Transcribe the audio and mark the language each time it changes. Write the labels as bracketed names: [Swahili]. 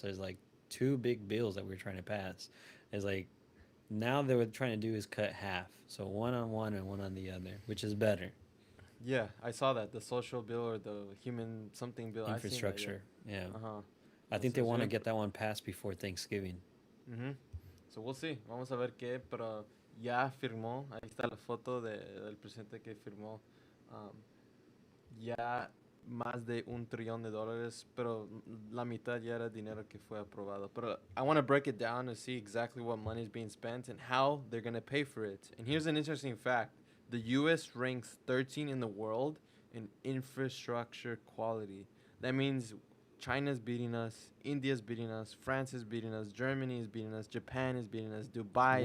[English] There's like two big bills that we're trying to pass. It's like, now they what trying to do is cut half. So one on one and one on the other, which is better. Yeah, I saw that, the social bill or the human something bill. I seen that. Yeah. Infrastructure. Yeah. Uh-huh. I think [Spanish] Eso [English] they [Spanish] es [English] want [Spanish] bien [English] to get that one passed before Thanksgiving. Mhm. So we'll see. [Spanish] Vamos a ver qué, pero ya firmó. Ahí está la foto del presidente que firmó. um, ya más de $1 trillón, pero la mitad ya era dinero que fue aprobado. [English] Pero I want to break it down to see exactly what money is being spent and how they're going to pay for it. And here's an interesting fact. The U.S. ranks 13 in the world in infrastructure quality. That means China's beating us, India's beating us, France is beating us, Germany is beating us, Japan is beating us, Dubai